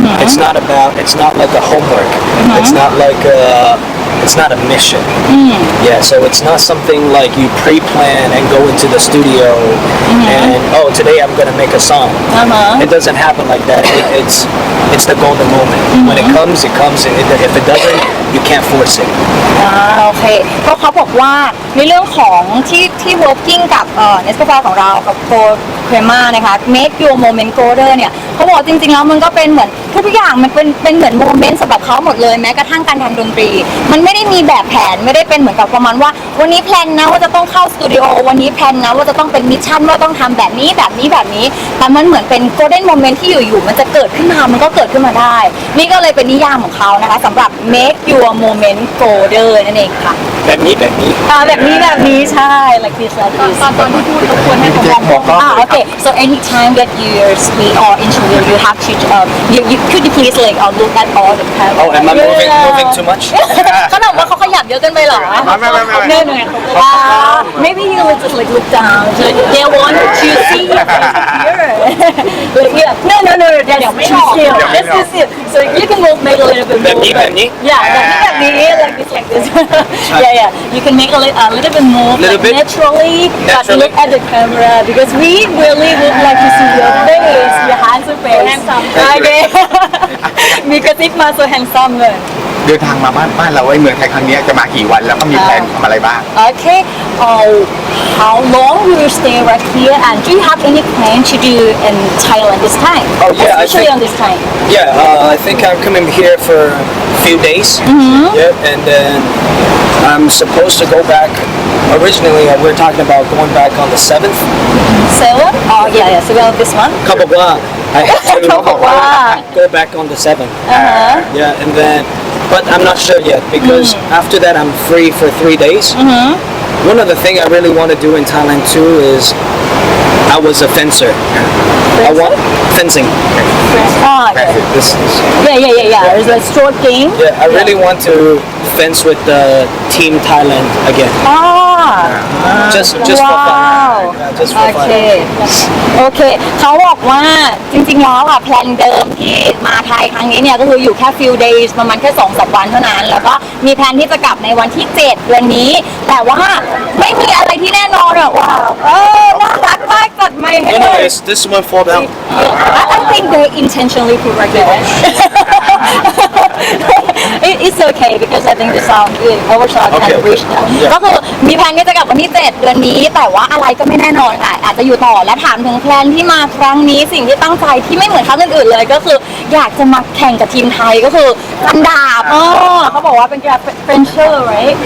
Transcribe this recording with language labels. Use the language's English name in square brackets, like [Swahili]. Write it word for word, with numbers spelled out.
[English] It's not about. It's not like a homework. It's not like a. It's not a mission. Yeah. So it's not something like you pre-plan and go into the studio and oh, today I'm gonna make a song. Uh-huh. It doesn't happen like that. It, it's it's the golden moment. When it comes, it comes. And if if it doesn't, you can't force it. [Thai] อ่าโอเคก็เขาบอกว่าในเรื่องของที่ที่ working กับเอ่อ Nescafe ของเรากับ Gold Crema นะคะ [English] Make Your Moment Golden [Thai] เนี่ยเขาบอกจริงๆแล้วมันก็เป็นเหมือนทุกๆอย่างมันเป็นเป็นเหมือนโมเมนต์สำหรับเขาหมดเลยแม้กระทั่งการทำดนตรี มันไม่ได้มีแบบแผนไม่ได้เป็นเหมือนกับประมาณว่า วันนี้แพลนนะว่าจะต้องเข้าสตูดิโอวันนี้แพลนนะว่าจะต้องเป็นมิชชั่นว่าต้องทำแบบนี้แบบนี้แบบนี้แต่มันเหมือนเป็น [English] golden moment [Thai] ที่อยู่ๆมันจะเกิดขึ้นมามันก็เกิดขึ้นมาได้ นี่ก็เลยเป็นนิยามของเขานะคะสำหรับ [English] make your moment golden [Thai] นั่นเองค่ะ [English] That me, that me. [Thai] อ่าแบบนี้แบบนี้ใช่ [English] like this like this [Thai] ตอนตอนที่พูดรบกวนให้ผม บอกกล้อง อ่าโอเค [English] so anytime that you speak or interview you have to um you you could you please like uh, look at all the camera Oh, am I moving moving too much? [Thai] เขาบอกว่าเขาขยับเยอะเกินไปเหรอ ไม่ไม่ไม่ไม่ เนื่อยเหนื่อยเขาบอกว่า [English] maybe you would just like look down so they want to see your face here like yeah no no no no, that's too still that's too still so you can move maybe a little bit more [Thai] แบบนี้แบบนี้ [English] yeah [Thai] แบบนี้แบบนี้ [English] like this like this yeah yeah you can make a, li- a little bit more Little like, bit. naturally but Naturally. look at the camera because we really would like to see your face your handsome face handsome okay [Thai] มีกระติกมา [English] so handsome เลย [Thai] เดินทางมาบ้านบ้านเราไอ้เมืองไทยครั้งเนี้ยจะมากี่วันแล้วก็มีแผนทำอะไรบ้าง [English] Okay. Uh, how long will you stay right here? And do you have any plan to do in Thailand this time? Oh, yeah, I Especially think- on this time. Yeah, uh, I think I'm coming here for a few days. Yep, and then I'm supposed to go back. Originally, uh, we were talking about going back on the seventh. So, oh yeah, yeah. So well, this one. Kababwa. I have to Kababwa. go back on the seventh. Uh huh. Yeah, and then but I'm not sure yet because after that I'm free for three days. One other thing I really want to do in Thailand too is I was a fencer. I want fencing. Ah, That's yeah. it. This is yeah, yeah, yeah, yeah. It's a short game. Yeah, I really want to fence with uh, Team Thailand again. Ah. Just, just for fun. [Thai] ว้าว [English] Yeah, just [Thai] โอ [English] for [Thai] เค [English] fun. [Thai] โอเค เขาบอกว่าจริงๆแล้วอะแพลนเดิมที่มาไทยครั้งนี้เนี่ย ก็คืออยู่แค่ [English] few days [Thai] ประมาณแค่สองสามวันเท่านั้น แล้วก็มีแพลนที่จะกลับในวันที่เจ็ดเดือนนี้ แต่ว่าไม่มีอะไรที่แน่นอนหรอกว่าเออน่ารักมากจัดใหม่ให้เลย [English] Anyways, this one fall down. I I think they intentionally put right there. It- It's okay because I think the sound is overshot and Okay, okay. reached out. Yeah. [Thai] ก็คือมีแพลนก็จะกลับวันที่เจ็ดเดือนนี้ แต่ว่าอะไรก็ไม่แน่นอนค่ะอาจจะอยู่ต่อและถามถึงแพลนที่มาครั้งนี้สิ่งที่ตั้งใจที่ไม่เหมือนครั้งอื่นๆเลย ก็คืออยากจะมาแข่งกับทีมไทยก็คือฟันดาบอ๋อเขาบอกว่าเป็นกีฬา [English] fencing right